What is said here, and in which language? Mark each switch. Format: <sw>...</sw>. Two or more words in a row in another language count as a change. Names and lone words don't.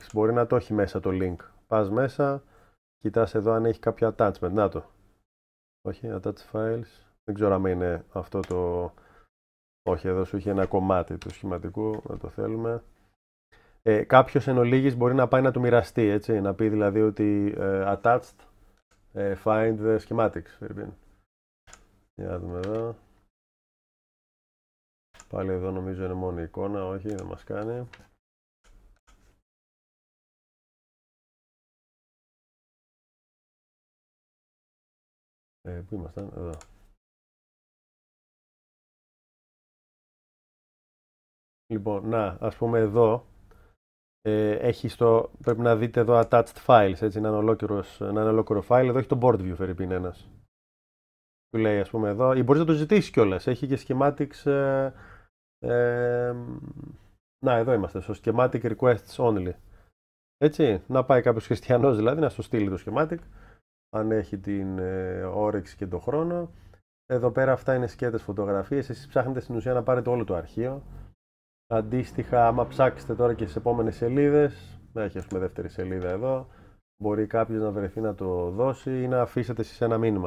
<el>Μπορεί να το έχει μέσα το link. Πας μέσα, κοιτάς εδώ αν έχει κάποιο attachment. Να το.</el> <en>Όχι, attach files.</en> <el>Δεν ξέρω αν είναι αυτό το... Όχι, εδώ σου έχει ένα κομμάτι του σχηματικού, να το θέλουμε. Κάποιος εν ολίγης μπορεί να πάει να το μοιραστεί, έτσι, να πει δηλαδή ότι</el> <en>attached, find the schematics.</en> <el>Για να δούμε εδώ. Πάλι εδώ νομίζω είναι μόνο η εικόνα, όχι, δεν μας κάνει. Πού ήμασταν, εδώ. Λοιπόν, να, ας πούμε εδώ, πρέπει να δείτε εδώ</el> <en>attached files,</en> <el>έτσι, να είναι ολόκληρο file. Εδώ έχει το</el> <en>board view,</en> <el>φερρυπίν ένας. Του λέει, ας πούμε εδώ, ή μπορείς να το ζητήσεις κιόλας, έχει και schematics, να, εδώ είμαστε, στο</el> <en>schematic requests only.</en> <el>Έτσι, να πάει κάποιος χριστιανός δηλαδή να σου στείλει το schematic, αν έχει την όρεξη και τον χρόνο. Εδώ πέρα αυτά είναι σκέτες φωτογραφίες. Εσείς ψάχνετε στην ουσία να πάρετε όλο το αρχείο. Αντίστοιχα, άμα ψάξετε τώρα και στις επόμενες σελίδες, έχει ας πούμε δεύτερη σελίδα εδώ, μπορεί κάποιος να βρεθεί να το δώσει ή να αφήσετε εσείς ένα μήνυμα.</el>